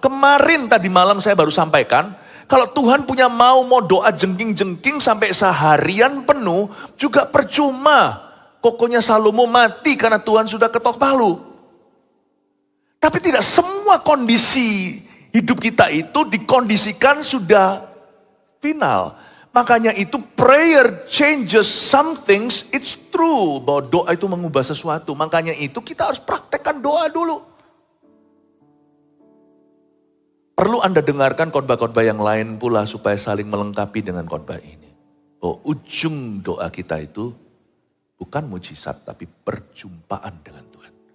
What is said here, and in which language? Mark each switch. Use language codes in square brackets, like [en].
[id] Kemarin tadi malam saya baru sampaikan, kalau Tuhan punya mau doa jengking-jengking sampai seharian penuh, juga percuma. Kokonya Salomo mati karena Tuhan sudah ketok palu. Tapi tidak semua kondisi hidup kita itu dikondisikan sudah final. Makanya itu [en] prayer changes some things, it's true. [id] Bahwa doa itu mengubah sesuatu. Makanya itu kita harus praktekkan doa dulu. Perlu Anda dengarkan khotbah-khotbah yang lain pula supaya saling melengkapi dengan khotbah ini. Bahwa ujung doa kita itu bukan mujizat tapi perjumpaan dengan Tuhan.